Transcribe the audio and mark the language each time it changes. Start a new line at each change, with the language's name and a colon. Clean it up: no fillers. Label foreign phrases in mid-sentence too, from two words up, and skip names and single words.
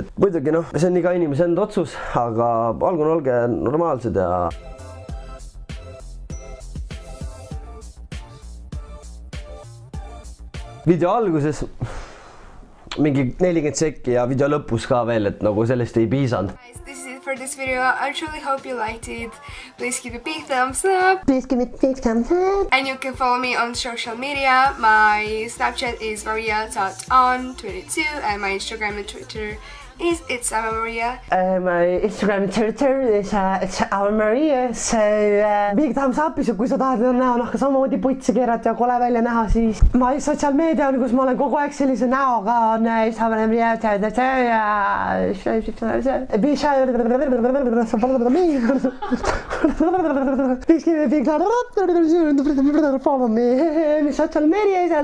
Estonian: Et muidugi see on iga inimese enda otsus, aga olge normaalsed ja... Video alguses mingi 40 sekki ja video lõpus ka veel, et nagu sellest ei piisanud.
English: This is it for this video. I truly hope you liked it. Please give a big thumbs up. Please give it a big thumbs up. And you can follow me on social media. My Snapchat is maria.on22 and my Instagram and Twitter is It's Ave Maria. My Instagram and Twitter is It's Ave Maria. So big thumbs up,
Estonian: kui sa tahad näonahka samamoodi putsi keerata ja kole välja näha, siis ma sotsiaalmeedia on, kus ma olen kogu aeg sellise näoga on It's Ave Maria ja
English: follow me
Estonian: sotsiaalmeedia